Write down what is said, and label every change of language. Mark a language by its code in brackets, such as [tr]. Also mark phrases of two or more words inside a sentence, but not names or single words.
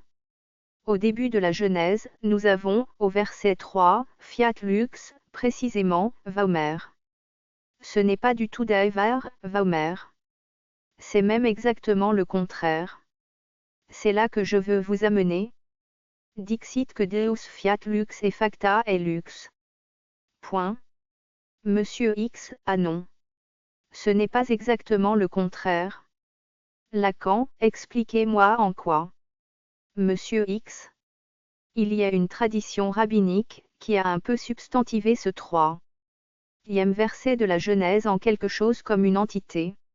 [fr] Au début de la Genèse, nous avons, au verset 3, [la] Fiat lux, [fr] précisément, Vaumer. Ce n'est pas du tout Daevar, Vaumer. C'est même exactement le contraire. C'est là que je veux vous amener. [la] Dixit que Deus fiat lux et facta est lux. [fr] Point. Monsieur X, ah non. Ce n'est pas exactement le contraire. Lacan, expliquez-moi en quoi. Monsieur X. Il y a une tradition rabbinique, qui a un peu substantivé ce 3e verset de la Genèse en quelque chose comme une entité.